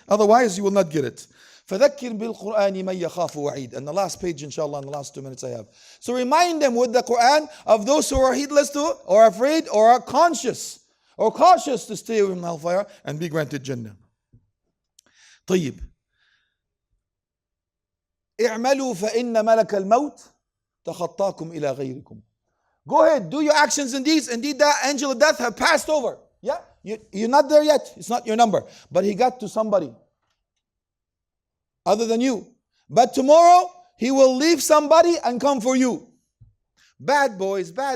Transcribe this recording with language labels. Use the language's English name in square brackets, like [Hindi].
[English] Otherwise, you will not get it. [Arabic] فَذَكِّرْ بِالْقُرْآنِ مَنْ يَخَافُ وَعِيدٍ. [English] And the last page, inshallah, in the last 2 minutes I have. So remind them with the Qur'an of those who are heedless to, or afraid, or are conscious, or cautious to stay away from hellfire and be granted Jannah. [Arabic] طيب. اعملوا فإن ملك الموت تخطاكم إلى غيركم. [English] Go ahead, do your actions and deeds. Indeed, the angel of death have passed over. Yeah, you're not there yet. It's not your number. But he got to somebody other than you. But tomorrow, he will leave somebody and come for you. Bad boys.